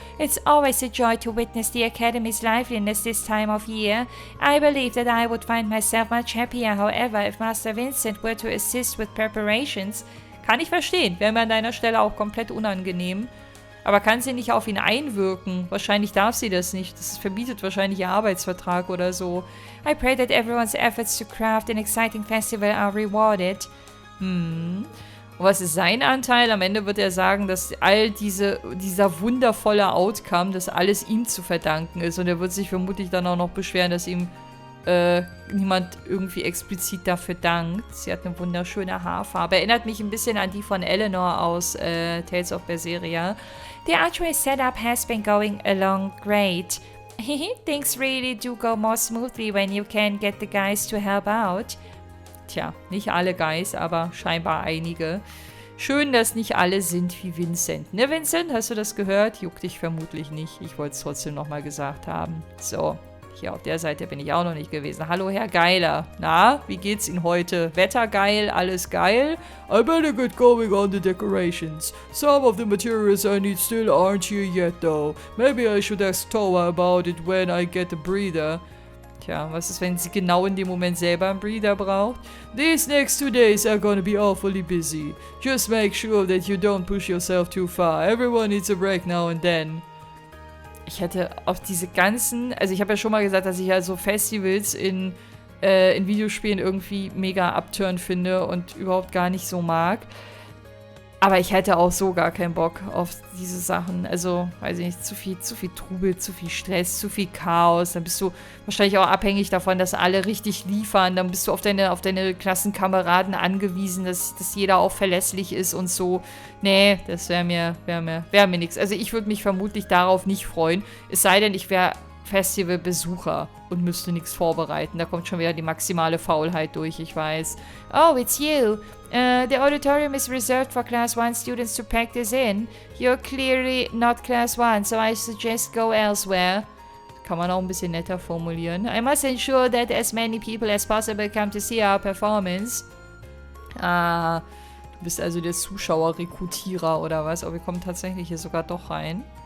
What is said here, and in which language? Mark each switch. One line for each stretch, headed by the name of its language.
English: It's always a joy to witness the Academy's liveliness this time of year. I believe that I would find myself much happier, however, if Master Vincent were to assist with preparations.
German: Kann ich verstehen. Wäre mir an deiner Stelle auch komplett unangenehm. Aber kann sie nicht auf ihn einwirken? Wahrscheinlich darf sie das nicht. Das verbietet wahrscheinlich ihr Arbeitsvertrag oder so.
English: I pray that everyone's efforts to craft an exciting festival are rewarded.
German: Und was ist sein Anteil? Am Ende wird er sagen, dass all dieser wundervolle Outcome, dass alles ihm zu verdanken ist. Und er wird sich vermutlich dann auch noch beschweren, dass ihm niemand irgendwie explizit dafür dankt. Sie hat eine wunderschöne Haarfarbe. Erinnert mich ein bisschen an die von Eleanor aus Tales of Berseria.
English: The archway setup has been going along great. Things really do go more smoothly when you can get the guys to help out.
German: Tja, nicht alle Guys, aber scheinbar einige. Schön, dass nicht alle sind wie Vincent. Ne, Vincent? Hast du das gehört? Juckt dich vermutlich nicht. Ich wollte es trotzdem nochmal gesagt haben. So. Hier auf der Seite bin ich auch noch nicht gewesen. Hallo, Herr Geiler. Na, wie geht's Ihnen heute? Wetter geil? Alles geil?
English: I better get going on the decorations. Some of the materials I need still aren't here yet, though. Maybe I should ask Toa about it when I get a breather.
German: Tja, was ist, wenn sie genau in dem Moment selber einen Breather braucht?
English: These next 2 days are gonna be awfully busy. Just make sure that you don't push yourself too far. Everyone needs a break now and then.
German: Ich hätte auf diese ganzen, also ich habe ja schon mal gesagt, dass ich also Festivals in Videospielen irgendwie mega abturn finde und überhaupt gar nicht so mag. Aber ich hätte auch so gar keinen Bock auf diese Sachen. Also, weiß ich nicht, zu viel Trubel, zu viel Stress, zu viel Chaos. Dann bist du wahrscheinlich auch abhängig davon, dass alle richtig liefern. Dann bist du auf deine Klassenkameraden angewiesen, dass jeder auch verlässlich ist und so. Nee, das wäre mir nichts. Also ich würde mich vermutlich darauf nicht freuen. Es sei denn, ich wäre Festivalbesucher und müsste nichts vorbereiten. Da kommt schon wieder die maximale Faulheit durch, ich weiß.
English: Oh, it's you. The auditorium is reserved for Class 1 students to practice in. You're clearly not Class 1, so I suggest go elsewhere.
German: Kann man auch ein bisschen netter formulieren.
English: I must ensure that as many people as possible come to see our performance.
German: Du bist also der Zuschauerrekrutierer oder was? Aber wir kommen tatsächlich hier sogar doch rein.